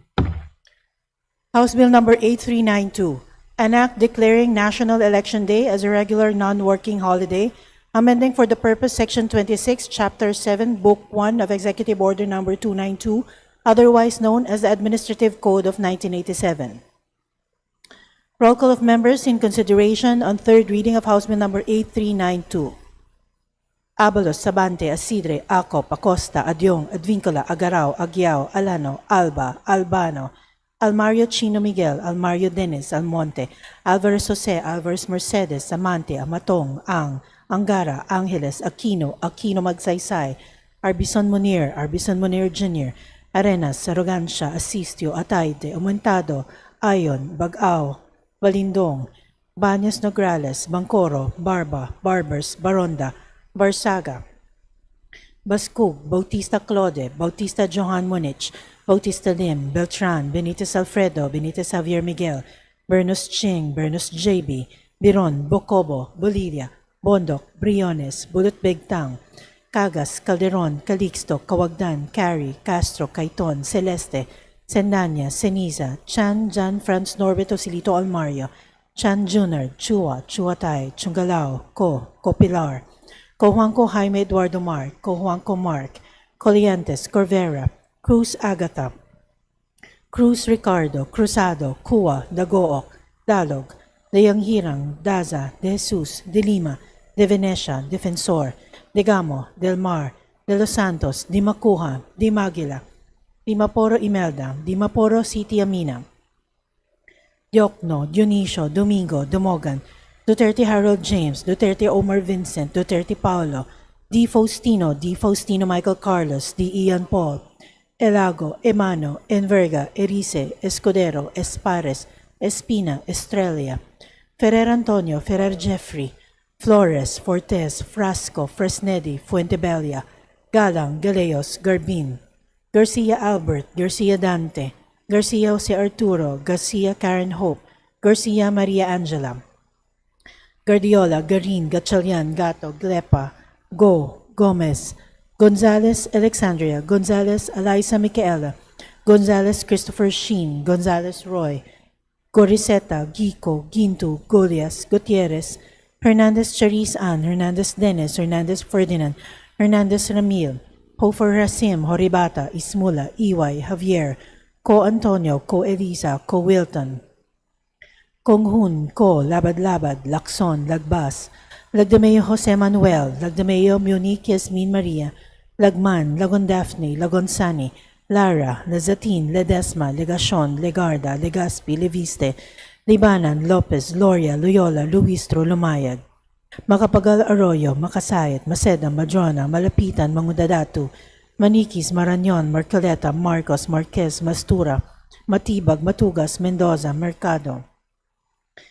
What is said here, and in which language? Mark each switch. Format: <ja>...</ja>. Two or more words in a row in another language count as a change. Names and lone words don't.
<en>House Bill number 8392, an act declaring National Election Day as a regular non-working holiday, amending for the purpose Section 26, Chapter 7, Book 1 of Executive Order number 292, otherwise known as the Administrative Code of 1987. Roll call of members in consideration on third reading of House Bill number 8392. Abalos, Sabante, Asidre, Acop, Acosta, Adyong, Advincola, Agarao, Aguiao, Alano, Alba, Albano, Almario Chino Miguel, Almario Dennis, Almonte, Alvarez Jose, Alvarez Mercedes, Amante, Amatong, Ang, Angara, Angeles, Aquino, Aquino Magsaysay, Arbison Munir Jr., Arenas, Arrogancia, Asistio, Atayde, Aumentado, Ayon, Bagao, Balindong, Banyas Nograles, Bangkoro, Barba, Barbers, Baronda, Barsaga, Bascug, Bautista Claude, Bautista Johan Munich, Bautista Lim, Beltran, Benitez Alfredo, Benitez Javier Miguel, Bernus Ching, Bernus JB, Biron, Bocobo, Bolivia, Bondok, Briones, Bulut Begtang, Cagas, Calderon, Calixto, Kawagdan, Cary, Castro, Caiton, Celeste, Sendanya, Ceniza, Chan, Jan, Franz Norberto Silito Almario, Chan Junior, Chua, Chuatay, Chungalao, Copilar, Cojuanco Jaime Eduardo Mark, Cojuanco Mark, Coliantes, Corvera, Cruz Agata, Cruz Ricardo, Cruzado, Cua, Dagook, Dalog, Dayang Hirang, Daza, De Jesus, De Lima, De Venecia, Defensor, De Gamo, Del Mar, De Los Santos, Di Macuja, Di Maguila, Di Maporo Imelda, Di Maporo City Amina, Diokno, Dionisio, Domingo, Dumogan, Duterte Harold James, Duterte Omar Vincent, Duterte Paolo, Di Faustino Michael Carlos, Di Ian Paul, Elago, Emano, Enverga, Erice, Escudero, Espares, Espina, Estrella, Ferrer Antonio, Ferrer Jeffrey, Flores, Fortes, Frasco, Fresnedi, Fuentebella, Galang, Galeos, Garbin, Garcia Albert, Garcia Dante, Garcia Jose Arturo, Garcia Karen Hope, Garcia Maria Angela, Guardiola, Garin, Gatchalian, Gato, Glepa, Gomez, Gonzalez, Alexandria, Gonzalez, Eliza Micaela, Gonzalez, Christopher Sheen, Gonzalez, Roy, Goriseta, Gico, Gintu, Golias, Gutierrez, Hernandez, Charis Ann, Hernandez, Dennis, Hernandez, Ferdinand, Hernandez, Ramil, Hofer Rasim, Horibata, Ismula, Iway, Javier, Co Antonio, Co Elisa, Co Wilton, Konghun, Co Labad-Labad, Lacson, Lagbas, Lagdameo Jose Manuel, Lagdameo Munich Yasmin Maria, Lagman, Lagon Daphne, Lagon Sani, Lara, Lazatin, Ledesma, Legacion, Legarda, Legaspi, Leviste, Libanan, Lopez, Loria, Loyola, Luistro, Lumayag, Macapagal Arroyo, Makasayat, Maceda, Madrona, Malapitan, Mangudadatu, Maniquis, Marañon, Marcoleta, Marcos, Marquez, Mastura, Matibag, Matugas, Mendoza, Mercado,</en>